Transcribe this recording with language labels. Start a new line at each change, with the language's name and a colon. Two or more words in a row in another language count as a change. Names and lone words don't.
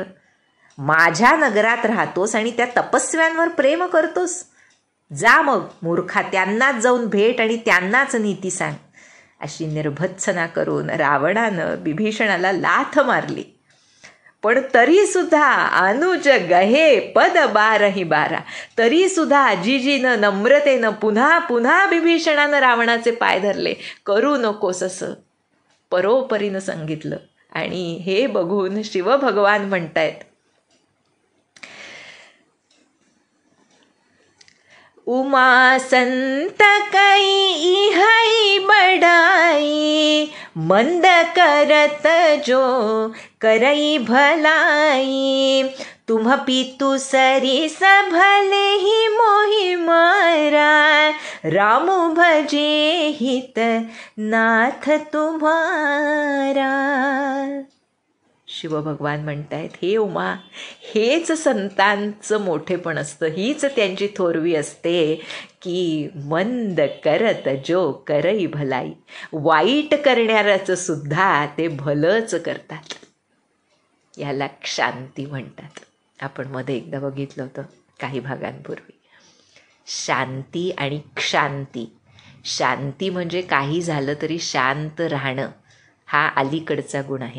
Marathi: माझ्या नगरात राहतोस आणि त्या तपस्व्यांवर प्रेम करतोस. जा मग मूर्खा, त्यांनाच जाऊन भेट आणि त्यांनाच नीती सांग. अशी निर्भत्सना करून रावणानं विभीषणाला लाथ मारली. पण तरी सुद्धा
Awadhi: अनुज गहे पद बारहि बारा,
Marathi: तरी सुद्धा जिजीनं नम्रतेनं पुन्हा पुन्हा विभीषणानं रावणाचे पाय धरले. करू नकोस असं परोपरीनं सांगितलं. आणि हे बघून शिवभगवान म्हणतायत,
Awadhi: उमा संत कई इहई बड़ाई, मंद करत जो करई भलाई, तुम पितु सरिस भले ही मोहि मारा, राम भजे हित नाथ तुम्हारा.
Marathi: शिवभगवान म्हणतायत, हे उमा, हेच संतांचं मोठेपण असतं, हीच त्यांची थोरवी असते की
Awadhi: मंद करत जो करई भलाई,
Marathi: वाईट करणाऱ्याचं सुद्धा ते भलंच करतात. याला क्षांती म्हणतात. आपण मध्ये एकदा बघितलं होतं काही भागांपूर्वी. शांती आणि क्षांती. शांती म्हणजे काही झालं तरी शांत राहणं, हा अलीकडचा गुण आहे.